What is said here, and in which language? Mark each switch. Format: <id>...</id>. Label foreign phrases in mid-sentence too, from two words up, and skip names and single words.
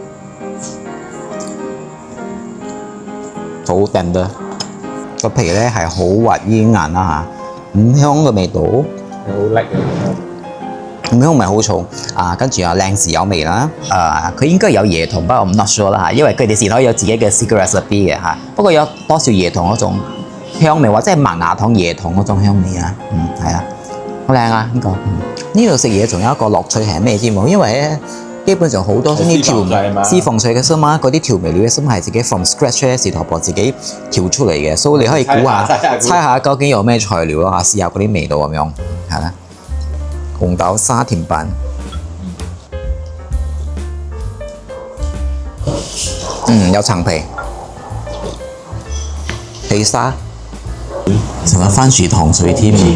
<yue>好頂得，個皮咧係好滑煙韌啦嚇，五香嘅味道，好叻嘅，五香唔係好重跟住靚豉油味啦，佢應該有椰糖，不過我唔</yue> <en>not sure</en> <yue>啦嚇，因為佢哋事頭有自己嘅</yue> <en>secret recipe</en> <yue>嘅嚇，不過有多少椰糖嗰種香味，或者係麥芽糖、椰糖嗰種香味啊，係啊，好靚啊呢個，呢度食嘢仲有一個樂趣係咩知冇？因為咧。基本上好多呢啲私房菜嘅新嘛，嗰啲調味料嘅新係自己</yue> <en>from scratch</en> <yue>咧，士頭婆自己調出嚟嘅，所以你可以估下、猜下究竟有咩材料啊，試下嗰啲味道咁樣，係啦。紅豆沙甜品，有層皮，皮沙，仲有番薯糖水添。</yue>